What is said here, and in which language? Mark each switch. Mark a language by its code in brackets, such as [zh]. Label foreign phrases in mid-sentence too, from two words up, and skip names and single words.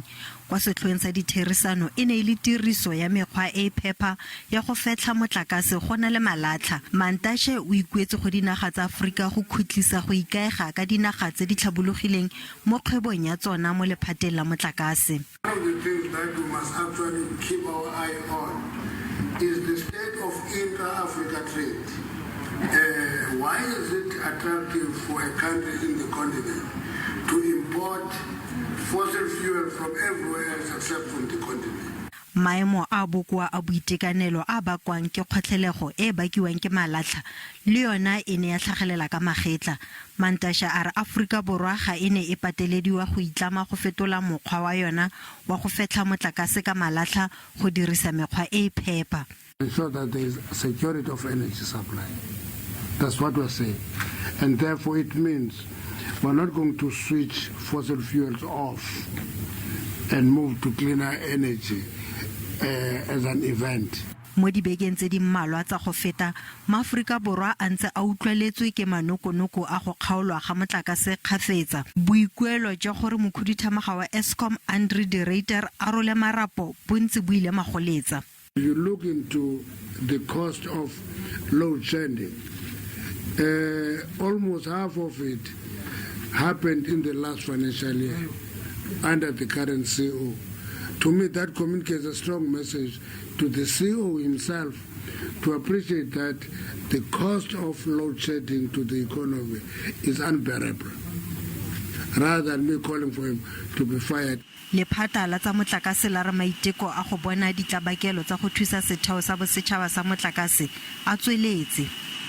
[tn] Kwa setlhoeng sa Ditherisano e ne e le tiriso ya mekgwa e phepa ya go fetlha motlakase go na le malatlha. Mantashe o ikuetse go dinaga tsa Afrika go khutlisa go ikaega ka dinaga tse di tlhabologileng mo kgwebong ya tsona mo lephateng la motlakase. [en] One of the things that we must actually keep our eye on is the state of intra-Africa trade. Why is it attractive for a country in the continent to import fossil fuel from everywhere else except from the continent? [tn] Maemo a bokoa a boitekanelo a bakwang ke kgotlhelego e bakiwang ke malatlha le yona e ne ya tlhagelela ka magetla. Mantashe a re Afrika Borwa ga e ne e patelediwa go itlama go fetola mokgwa wa yona wa go fetla motlakase ka malatlha go dirisa mekgwa e phepa. [en] Ensure that there is security of energy supply. That's what we're saying. And therefore it means we're not going to switch fossil fuels off and move to cleaner energy as an event. [tn] Mo dibekeng tse di mmalwa tsa go feta maAforika Borwa a ntse a utlweletswe ke manokonoko a go kgaolwa ga motlakase kgafetsa. Boikuelo jwa gore mokhuduthamaga wa Eskom Ditherisano a role marapo bontsi buile magoletsa. [en] You look into the cost of load shedding. Almost half of it happened in the last financial year under the current CEO. To me, that communicates a strong message to the CEO himself to appreciate that the cost of load shedding to the economy is unbearable, rather than me calling for him to be fired. [tn] Lephata la tsa motlakase la re maiteko a go bona ditlabakelo tsa go thusa setheo sa bosetšhaba sa motlakase a tsweletse.